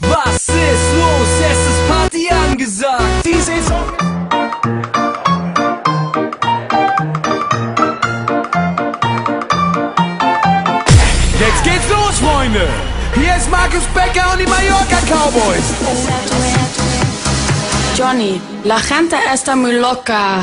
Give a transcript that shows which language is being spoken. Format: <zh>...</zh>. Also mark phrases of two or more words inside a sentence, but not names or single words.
<de>Was ist los? Es ist Party angesagt. Die Saison. Jetzt geht's los, Freunde. Hier ist Markus Becker und die Mallorca Cowboys.</de> <es>Johnny, la gente está muy loca.</es>